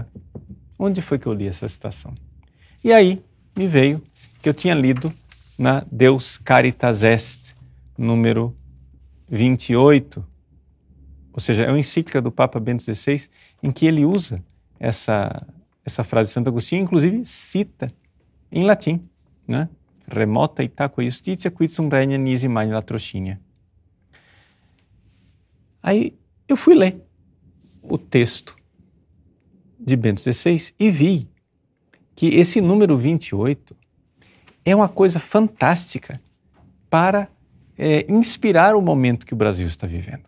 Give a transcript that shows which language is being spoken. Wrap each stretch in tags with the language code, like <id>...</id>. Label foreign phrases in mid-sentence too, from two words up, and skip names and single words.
<pt>Onde foi que eu li essa citação? E aí me veio que eu tinha lido na Deus Caritas Est, número 28, ou seja, é uma encíclica do Papa Bento XVI, em que ele usa essa frase de Santo Agostinho, inclusive cita em latim, né?</pt> <la>Remota itaque justitia, quid sum regna nisi magna latrocinia.</la> <pt>Aí eu fui ler o texto de Bento XVI e vi que esse número 28 é uma coisa fantástica para inspirar o momento que o Brasil está vivendo.</pt>